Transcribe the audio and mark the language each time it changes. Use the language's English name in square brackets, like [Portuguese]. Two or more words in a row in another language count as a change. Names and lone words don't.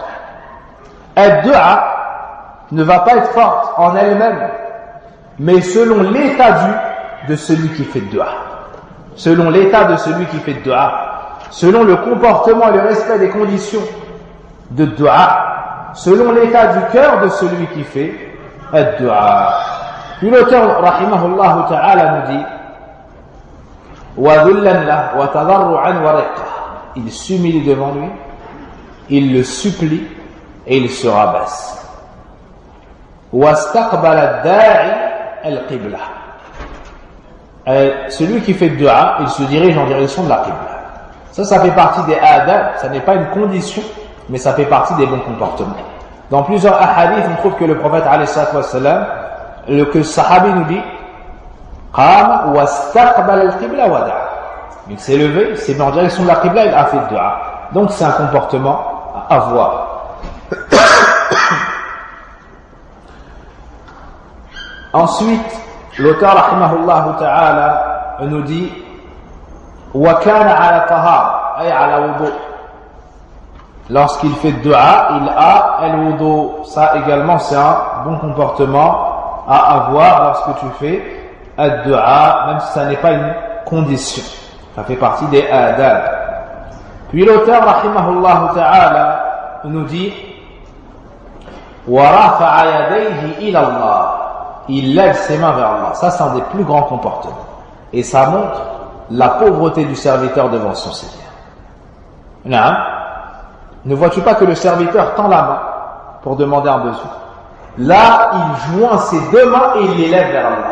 [French] Ad-dua ne va pas être forte en elle-même, mais selon l'état de celui qui fait dua. Selon l'état de celui qui fait dua, selon le comportement et le respect des conditions de dua, selon l'état du cœur de celui qui fait ad-dua. Puis l'auteur [Arabic] رحمه الله تعالى [French] nous dit [Arabic] وذلا له وتضرعا ورقة. [French] Il s'humilie devant lui, il le supplie et il se rabaisse. [Arabic] واستقبل الداعي القبلة. [French] Celui qui fait dua, il se dirige en direction de la qibla. Ça fait partie des adab, ça n'est pas une condition, mais ça fait partie des bons comportements. Dans plusieurs hadiths, on trouve que le prophète [Arabic] عليه الصلاة والسلام, [French] que le sahabi nous dit [Arabic] قام واستقبل القبلة ودعا. [French] Il s'est levé, il s'est mis en direction de la qibla, il a fait dua. Donc c'est un comportement à avoir. Ensuite, l'auteur [Arabic] رحمه الله تعالى [French] nous dit [Arabic] وكان على طهارة أي على وضوء. [French] Lorsqu'il fait dua, il a al-wudu. Ça également c'est un bon comportement à avoir lorsque tu fais ad-dua, même si ça n'est pas une condition. Ça fait partie des adab. Puis l'auteur [Arabic] رحمه الله تعالى [French] nous dit [Arabic] ورفع يديه إلى الله. [French] Il lève ses mains vers Allah. Ça, c'est un des plus grands comportements. Et ça montre la pauvreté du serviteur devant son Seigneur. Non. Ne vois-tu pas que le serviteur tend la main pour demander un besoin? Là, il joint ses deux mains et il les lève vers Allah.